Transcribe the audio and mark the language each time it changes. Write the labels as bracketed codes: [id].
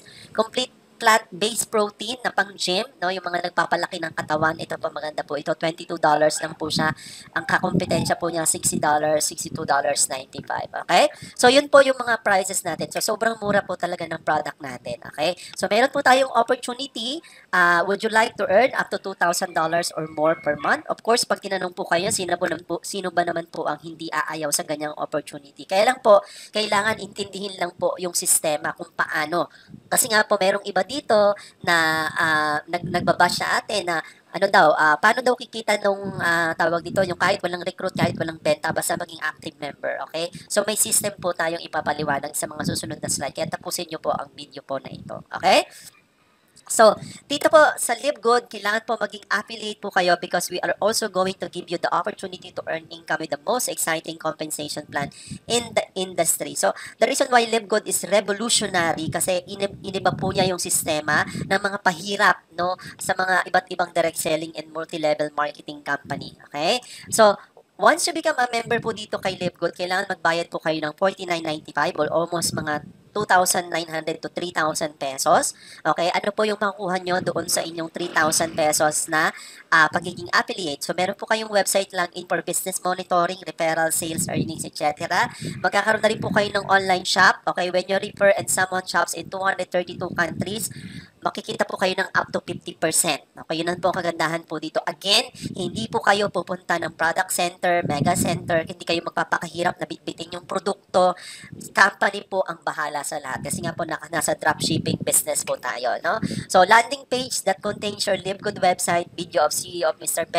[tl] Complete plant-based protein na pang gym, no? Yung mga nagpapalaki ng katawan, ito po maganda po. Ito $22 lang po siya. Ang kakompetensya po niya $60, $62.95. Okay? So yun po yung mga prices natin. So sobrang mura po talaga ng product natin. Okay? So meron po tayong opportunity. [en] Would you like to earn up to $2,000 or more per month? [tl] Of course, pag tinanong po kayo, sino ba naman po ang hindi aayaw sa ganyang opportunity? Kaya lang po, kailangan intindihin lang po yung sistema kung paano. Kasi nga po, merong iba dito na nagbabash sa atin na ano daw, paano daw kikita nung tawag dito, yung kahit walang recruit, kahit walang benta, basta maging active member, okay? So may system po tayong ipapaliwanag sa mga susunod na slide. Kaya tapusin nyo po ang video po na ito, okay? So, dito po sa LiveGood, kailangan po maging affiliate po kayo [en] because we are also going to give you the opportunity to earn income with the most exciting compensation plan in the industry. So, the reason why LiveGood is revolutionary [tl] kasi iniba po niya yung sistema ng mga pahirap, no, sa mga iba't ibang direct selling and multi-level marketing company. Okay? So, [en] once you become a member [tl] po dito kay LiveGood, kailangan magbayad po kayo ng $49.95 or almost mga 2,900 to 3,000 pesos. Okay, ano po yung makukuha nyo doon sa inyong 3,000 pesos na pagiging affiliate? So, meron po kayong [en] website login for business monitoring, referral, sales, earnings, etc. [tl] Magkakaroon na rin po kayo ng online shop. [en] Okay, when you refer and someone shops in 232 countries, [tl] makikita po kayo ng [en] up to 50%. [tl] Okay, yun ang po ang kagandahan po dito. Again, hindi po kayo pupunta ng product center, mega center, hindi kayo magpapakahirap na bitbitin yung produkto. Company po ang bahala sa lahat. Kasi nga po nasa dropshipping business po tayo. No? [en] So, landing page that contains your LiveGood website, video of CEO of Mr.